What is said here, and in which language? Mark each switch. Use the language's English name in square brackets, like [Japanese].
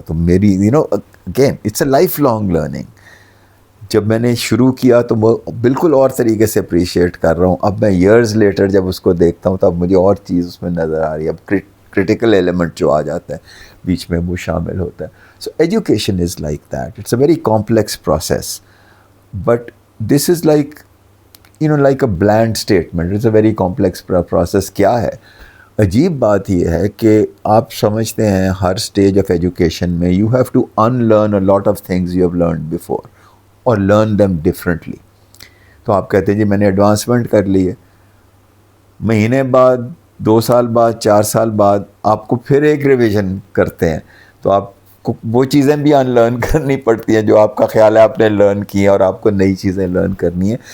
[Urdu] تو marry again [English] It's a lifelong learning. [Urdu] جب میں نے شروع کیا تو وہ بالکل اور طریقے سے اپریشیٹ کر رہا ہوں. اب میں ایئرز لیٹر جب اس کو دیکھتا ہوں تو اب مجھے اور چیز اس میں نظر آ رہی ہے. اب کرٹیکل ایلیمنٹ جو آ جاتا ہے بیچ میں وہ شامل ہوتا ہے. [English] So education is like that, it's a very complex process, but this is like like a bland statement, it's a very complex process. [Urdu] کیا ہے عجیب بات یہ ہے کہ آپ سمجھتے ہیں ہر اسٹیج آف ایجوکیشن میں [English] You have to unlearn a lot of things you have learned before اور learn them differently. [Urdu] تو آپ کہتے ہیں جی میں نے ایڈوانسمنٹ کر لی ہے، مہینے بعد 2 سال بعد 4 سال بعد آپ کو پھر ایک ریویژن کرتے ہیں، تو آپ کو وہ چیزیں بھی ان لرن کرنی پڑتی ہیں جو آپ کا خیال ہے آپ نے لرن کی ہیں، اور آپ کو نئی چیزیں لرن کرنی ہیں.